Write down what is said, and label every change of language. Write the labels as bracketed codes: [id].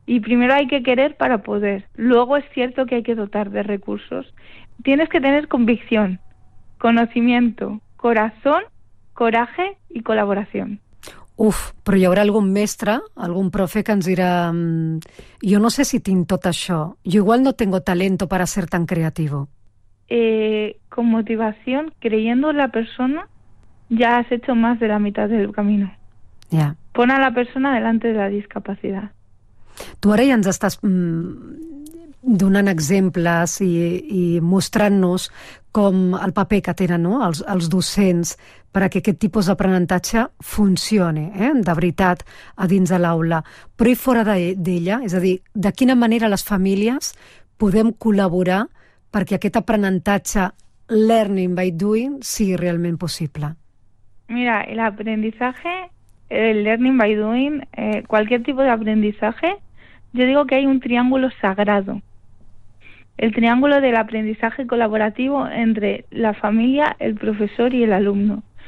[es] Y primero hay que querer para poder. Luego es cierto que hay que dotar de recursos. Tienes que tener convicción, conocimiento, corazón, coraje y colaboración. [ca] Uf, però hi haurà algun mestre, algun profe que ens dirà jo no sé si tinc tot això. [es] Jo igual no tengo talento para ser tan creativo. Con motivación, creyendo en la persona, ya has hecho más de la mitad del camino. [ca] Ja. Yeah. [es] Pon a la persona delante de la discapacidad. [ca] Tu ara ja ens estàs donant exemples i mostrant-nos com el paper que tenen, no?, els docents perquè aquest tipus d'aprenentatge funcioni, de veritat, a dins de l'aula. Però i fora d'ella, és a dir, de quina manera les famílies podem col·laborar perquè aquest aprenentatge learning by doing sigui realment possible? [es] Mira, el aprendizaje, el learning by doing, cualquier tipo de aprendizaje, yo digo que hay un triángulo sagrado. el triángulo del aprendizaje colaborativo entre la familia, el profesor y el alumno.